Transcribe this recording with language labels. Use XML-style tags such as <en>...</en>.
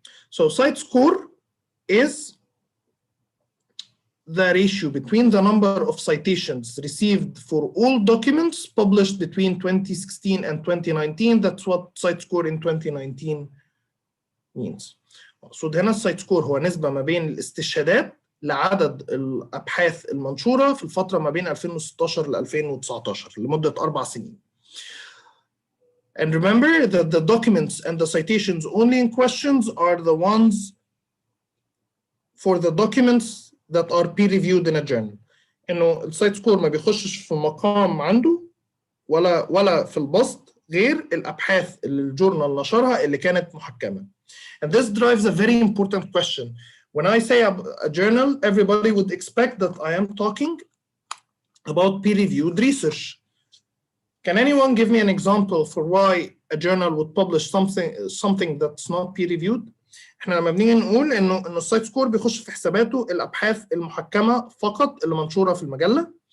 <en>So site score is the ratio between the number of citations received for all documents published between 2016 and 2019. That's what site score in 2019 means.</en> <ar>مقصود هنا السايت سكور هو نسبة ما بين الاستشهادات لعدد الأبحاث المنشورة في الفترة ما بين 2016 ل 2019 لمدة 4 سنين.</ar> <en>And remember that the documents and the citations only in questions are the ones for the documents that are peer reviewed in a journal.</en> <ar>إنه السايت سكور ما بيخشش في مقام عنده ولا في البسط غير الأبحاث اللي الجورنال نشرها اللي كانت محكمة.</ar> <en>And this drives a very important question. When I say a journal, everybody would expect that I am talking about peer-reviewed research. Can anyone give me an example for why a journal would publish something that's not peer-reviewed?</en> <ar>احنا لما بنيجي نقول انه السايت سكور بيخش في حساباته الابحاث المحكمه فقط اللي منشوره في المجله.</ar>